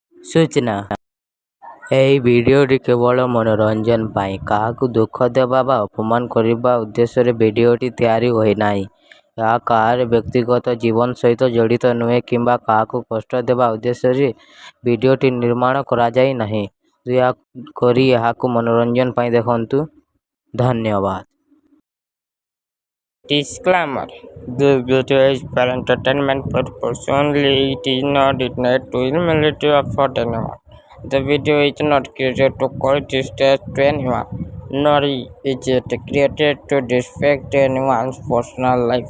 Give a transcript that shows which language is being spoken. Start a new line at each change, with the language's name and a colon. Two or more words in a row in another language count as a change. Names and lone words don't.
Odia: ସୂଚନା ଏହି ଭିଡିଓଟି କେବଳ ମନୋରଞ୍ଜନ ପାଇଁ କାହାକୁ ଦୁଃଖ ଦେବା ବା ଅପମାନ କରିବା ଉଦ୍ଦେଶ୍ୟରେ ଭିଡିଓଟି ତିଆରି ହୋଇନାହିଁ। ଏହା କାହାର ବ୍ୟକ୍ତିଗତ ଜୀବନ ସହିତ ଜଡ଼ିତ ନୁହେଁ କିମ୍ବା କାହାକୁ କଷ୍ଟ ଦେବା ଉଦ୍ଦେଶ୍ୟରେ ଭିଡିଓଟି ନିର୍ମାଣ କରାଯାଇ ନାହିଁ। ଦୟାକରି ଏହାକୁ ମନୋରଞ୍ଜନ ପାଇଁ ଦେଖନ୍ତୁ। ଧନ୍ୟବାଦ।
English: Disclaimer: This video is for entertainment purposes only. It is not intended to humiliate or hurt anyone. The video is not created to cause distress to anyone, nor is it created to disrespect anyone's personal life.